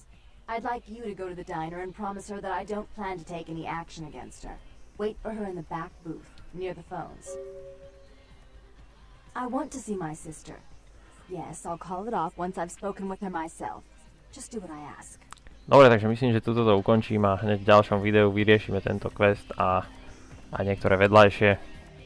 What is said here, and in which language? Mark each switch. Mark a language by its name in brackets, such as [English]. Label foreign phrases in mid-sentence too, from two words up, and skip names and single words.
[English] I'd like you to go to the diner and promise her that I don't plan to take any action against her. Wait for her in the back booth, near the phones. I want to see my sister. Yes, I'll call it off once I've spoken with her myself. Just do what I ask. [Slovak] Dobre, takže myslím, že túto to ukončím a hneď v ďalšom videu vyriešime tento quest a niektoré vedľajšie.